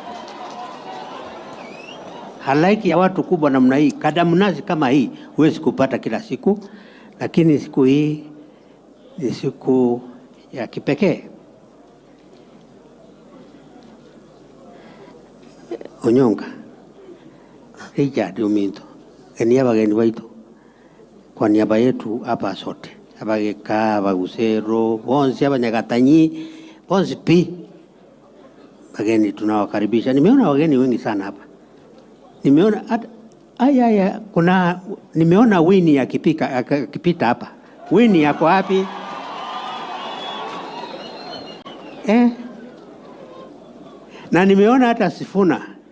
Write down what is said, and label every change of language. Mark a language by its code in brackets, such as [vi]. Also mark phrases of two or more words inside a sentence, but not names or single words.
[sw] Halaiki ya watu kubwa namna hii, kadamnazi kama hii, huwezi kupata kila siku, lakini siku hii ni siku ya kipekee. Onyonga Richard Uminto, niaba gani waitu, kwa niaba yetu hapa sote, [guz] abageka abagusero bonsi abanyagatanyi bonsi pi bageni tunawakaribisha. [sw] Nimeona wageni wengi sana hapa. Nimeona nimeona Winnie akipita hapa. Winnie yako wapi? Na nimeona hata Sifuna.